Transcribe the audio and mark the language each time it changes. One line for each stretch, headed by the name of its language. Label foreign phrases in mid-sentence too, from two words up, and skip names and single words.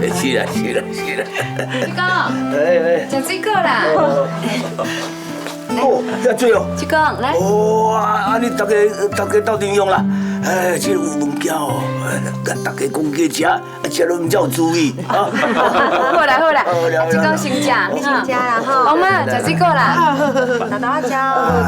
Min Nan Chinese: 叔公，食水果啦。哦，遐多哦。叔公，来。哦，安尼大家斗阵用啦。哎，这有物件哦，甲大家讲过食，食了毋才有注意。好啦，叔公先食，你先食啦吼。王妈食水果啦。好，大家食哦。